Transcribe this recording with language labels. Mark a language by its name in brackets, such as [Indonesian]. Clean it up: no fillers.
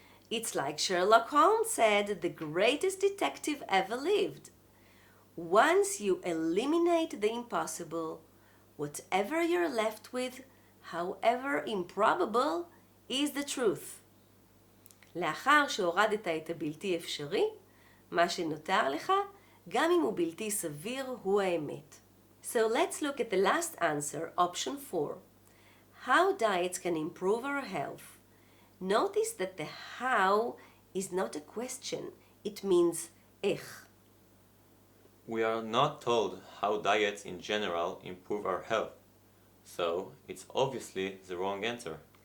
[English] It's like Sherlock Holmes said, the greatest detective ever lived. Once you eliminate the impossible, whatever you're left with, however improbable, is the truth. [Hebrew] לאחר שהורדת את הבלתי אפשרי, מה שנותר לך, גם אם הוא בלתי סביר, הוא האמת. [English] So let's look at the last answer, option 4. How diets can improve our health. Notice that the how is not a question, it means איך. We are not told how diets in general improve our health, so it's obviously the wrong answer.